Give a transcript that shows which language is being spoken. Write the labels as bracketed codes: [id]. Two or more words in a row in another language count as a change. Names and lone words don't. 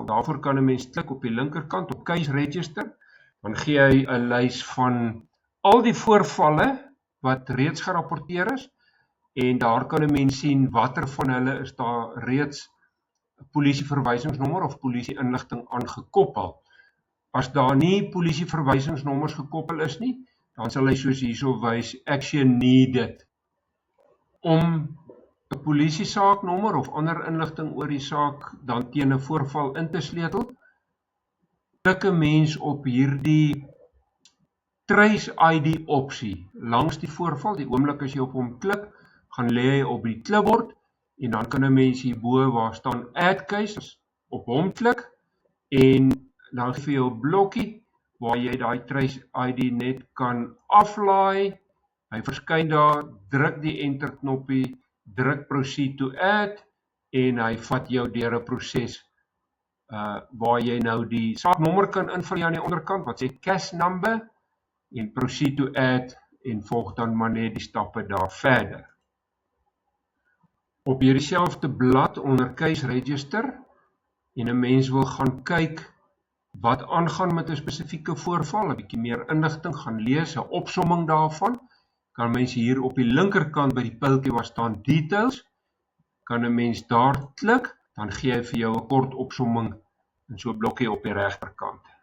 [af] Daarvoor kan 'n mens klik op die linkerkant op Case Register, dan gee hy 'n lys van al die voorvalle wat reeds gerapporteer is, en daar kan 'n mens sien watter van hulle is daar reeds polisieverwysingsnommer of polisie-inligting aangekoppel. As daar nie polisieverwysingsnommers gekoppel is nie, dan sal hy soos hierso wys, [en] action needed, [af] om 'n polisiesaaknommer of ander inligting oor die saak dan teen 'n voorval in te sleutel. Klik 'n mens op hierdie Trace ID opsie langs die voorval. Die oomblik as jy op hom klik, gaan lê hy op die klipbord en dan kan 'n mens hierbo waar staan [en] add case [af] op hom klik en dan gee vir jou 'n blokkie waar jy daai Trace ID net kan aflaai. Hy verskyn daar, druk die enter knoppie, druk [en] proceed to add [af] en hy vat jou deur 'n proses waar jy nou die saaknommer kan invul hier aan die onderkant wat sê [en] cash number [af] en [en] proceed to add [af] en volg dan maar net die stappe daar verder. Op hierdie selfde blad onder case register en 'n mens wil gaan kyk wat aangaan met 'n spesifieke voorval, 'n bietjie meer inligting gaan lees, 'n opsomming daarvan, kan mens hier op die linkerkant by die pyltjie waar staan details, kan 'n mens daar klik, dan gee hy vir jou 'n kort opsomming in so 'n blokkie op die regterkant.